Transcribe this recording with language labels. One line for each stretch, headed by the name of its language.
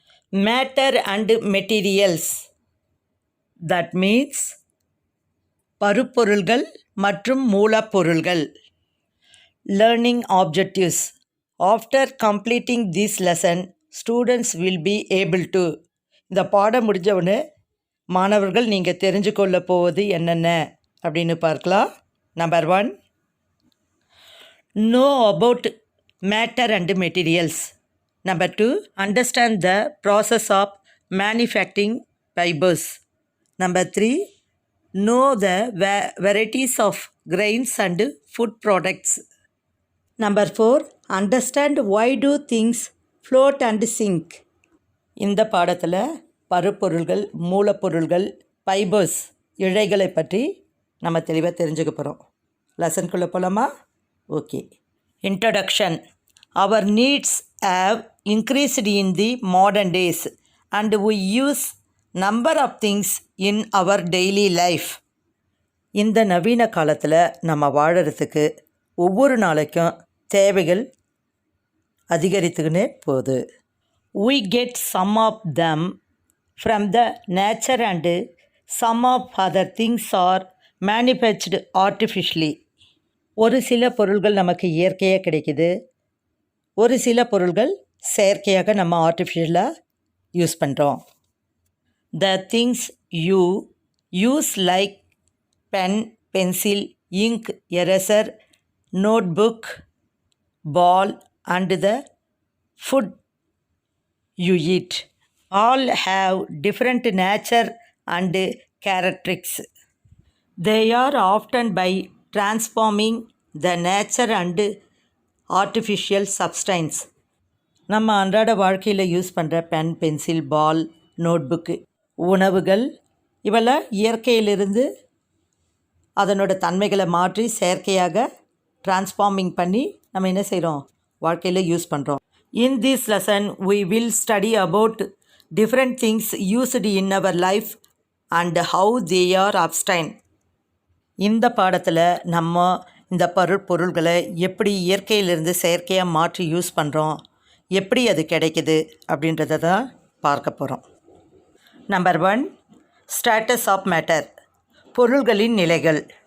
English: Matter and materials, that means
Tamil: பருப்பொருள்கள் மற்றும் மூலப்பொருள்கள்.
English: Learning objectives. After completing this lesson, students will be able to.
Tamil: இந்த பாடம் முடிஞ்சவுடனே மாணவர்கள் நீங்கள் தெரிஞ்சு கொள்ள போவது என்னென்ன அப்படின்னு பார்க்கலாம்.
English: Number 1, know about matter and materials. Number 2, understand the process of manufacturing fibers. Number 3, know the varieties of grains and food products. Number 4, understand why do things float and sink.
Tamil: இந்த பாடத்தில் பருப்பொருள்கள், மூலப்பொருள்கள், ஃபைபர்ஸ், இழைகளை பற்றி நம்ம தெளிவாக தெரிஞ்சுக்க போகிறோம். லெசனுக்குள்ளே போகலாமா? Okay. Introduction.
English: Our needs have increased in the modern days and we use number of things in our daily life.
Tamil: இந்த நவீன காலத்தில் நம்ம வாழறதுக்கு ஒவ்வொரு நாளைக்கும் தேவைகள் அதிகரித்துக்கினே போகுது.
English: We get some of them from the nature and some of other things are manufactured artificially.
Tamil: ஒரு சில பொருள்கள் நமக்கு இயற்கையாக கிடைக்குது, ஒரு சில பொருள்கள் செயற்கையாக நம்ம ஆர்டிஃபிஷியலாக யூஸ் பண்ணுறோம்.
English: The things you use like pen, pencil, ink, eraser, notebook, ball and the food you eat all have different nature and characteristics. They are often by transforming the nature and artificial substance.
Tamil: நம்ம அன்றாட வாழ்க்கையில் use பண்ணுற pen, pencil, பால், நோட்புக்கு, உணவுகள் இவெல்லாம் இயற்கையிலிருந்து அதனோட தன்மைகளை மாற்றி செயற்கையாக டிரான்ஸ்ஃபார்மிங் பண்ணி நம்ம என்ன செய்கிறோம், வாழ்க்கையில் யூஸ் பண்ணுறோம்.
English: In this lesson, we will study about different things used in our life and how they are obtained.
Tamil: இந்த பாடத்தில் நம்ம இந்த பொருட்களை எப்படி இயற்கையிலிருந்து செயற்கையாக மாற்றி யூஸ் பண்ணுறோம், எப்படி அது கிடைக்குது அப்படின்றத தான் பார்க்க போகிறோம்.
English: Number 1, states of matter.
Tamil: பொருள்களின் நிலைகள்.